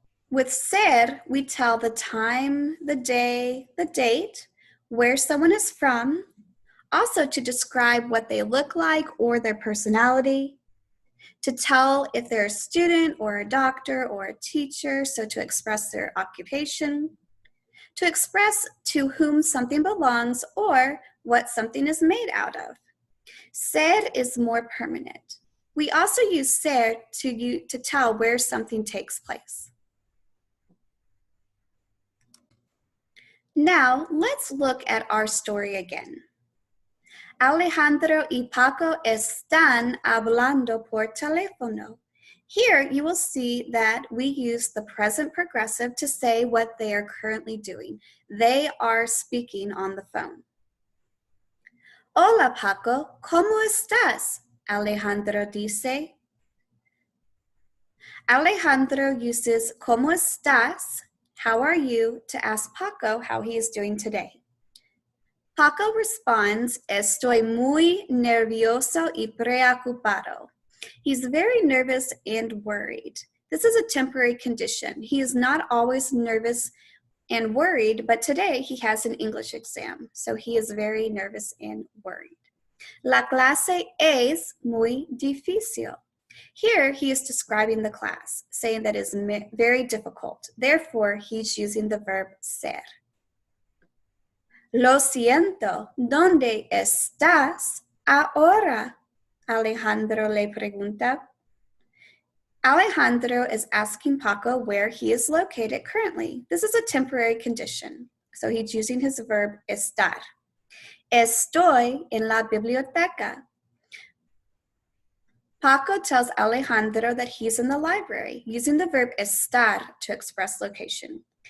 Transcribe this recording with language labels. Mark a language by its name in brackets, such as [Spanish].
[English] With ser, we tell the time, the day, the date, where someone is from, also to describe what they look like or their personality, to tell if they're a student or a doctor or a teacher, so to express their occupation, to express to whom something belongs or what something is made out of. Ser is more permanent. We also use ser to tell where something takes place. Now, let's look at our story again. [Spanish] Alejandro y Paco están hablando por teléfono. [English] Here, you will see that we use the present progressive to say what they are currently doing. They are speaking on the phone. [Spanish] Hola, Paco, ¿cómo estás? Alejandro dice. [English] Alejandro uses [Spanish] ¿cómo estás? [English] How are you? To ask Paco how he is doing today. Paco responds, [Spanish] estoy muy nervioso y preocupado. [English] He's very nervous and worried. This is a temporary condition. He is not always nervous and worried, but today he has an English exam, so he is very nervous and worried. [Spanish] La clase es muy difícil. [English] Here he is describing the class, saying that it is very difficult. Therefore, he's using the verb ser. [Spanish] Lo siento, ¿dónde estás ahora? Alejandro le pregunta. [English] Alejandro is asking Paco where he is located currently. This is a temporary condition, so he's using his verb estar. [Spanish] Estoy en la biblioteca. [English] Paco tells Alejandro that he's in the library, using the verb estar to express location.